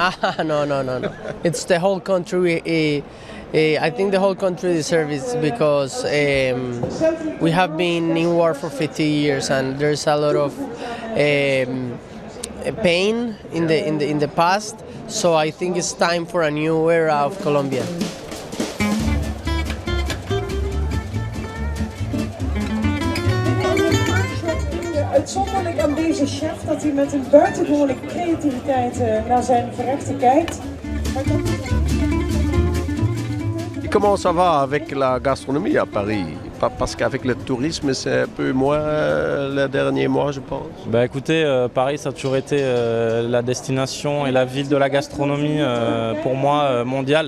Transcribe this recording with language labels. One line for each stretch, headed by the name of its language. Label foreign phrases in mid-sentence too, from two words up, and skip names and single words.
English: No. It's the whole country. I think the whole country deserves it because we have been in war for 50 years, and there's a lot of pain in the past. So I think it's time for a new era of Colombia.
Dutch: Uitzonderlijk aan deze chef dat hij met een buitengewone creativiteit naar zijn gerechten kijkt.
French: Comment ça va avec la gastronomie à Paris? Parce qu'avec le tourisme, c'est un peu moins les derniers mois, je pense. Bah écoutez, Paris, ça a toujours été la destination et la ville de la gastronomie pour moi mondiale.